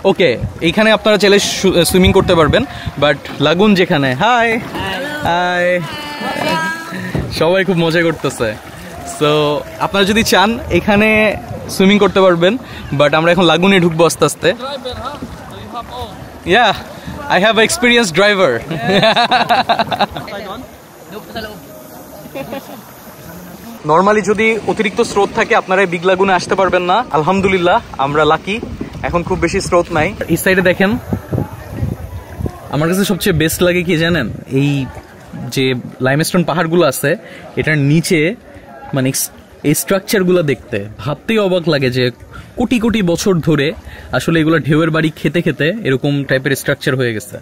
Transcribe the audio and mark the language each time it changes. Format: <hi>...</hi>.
<bn>ওকে, এইখানে আপনারা চাইলে সুইমিং করতে পারবেন, বাট লাগুন যেখানে, হাই হাই, সবাই খুব মজা করতেছে। সো আপনারা যদি চান এখানে সুইমিং করতে পারবেন, বাট আমরা এখন লাগুনে ঢুকবো আস্তে আস্তে।</bn> <en>Yeah, I have an experienced driver.</en> <bn>Normally যদি অতিরিক্ত স্রোত থাকে আপনারা বিগ লাগুনে আসতে পারবেন না। আলহামদুলিল্লাহ আমরা লাকি, এখন খুব বেশি স্রোত নাই। এই সাইডে দেখেন, আমার কাছে সবচেয়ে বেস্ট লাগে কি জানেন, এই যে লাইমস্টোন পাহাড়গুলো আছে এটার নিচে মানে এই স্ট্রাকচারগুলো দেখতে ভাবতেই অবাক লাগে যে কোটি কোটি বছর ধরে আসলে এগুলো ঢেউয়ের বাড়ি খেতে খেতে এরকম টাইপের স্ট্রাকচার হয়ে গেছে।</bn>